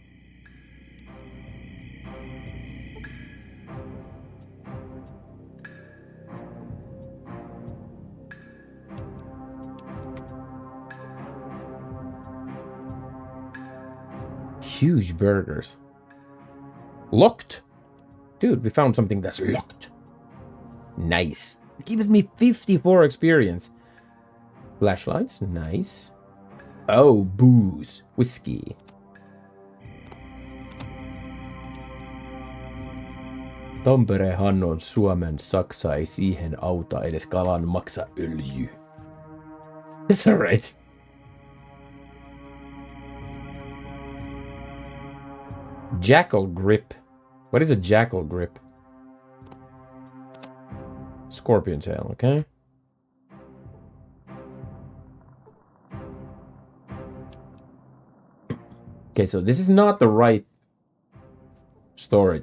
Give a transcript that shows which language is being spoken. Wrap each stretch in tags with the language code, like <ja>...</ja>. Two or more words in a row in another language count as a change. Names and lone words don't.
<en>Huge burgers. Locked? Dude, we found something that's locked. Nice. It gives me 54 experience. Flashlights, nice. Oh, booze. Whiskey.</en> <fi>Tamperehan on Suomen, Saksa ei siihen auta edes kalan maksa öljy.</fi> <en>That's alright. Jackal grip. What is a jackal grip? Scorpion tail, okay? Okay, so this is not the right storage.</en>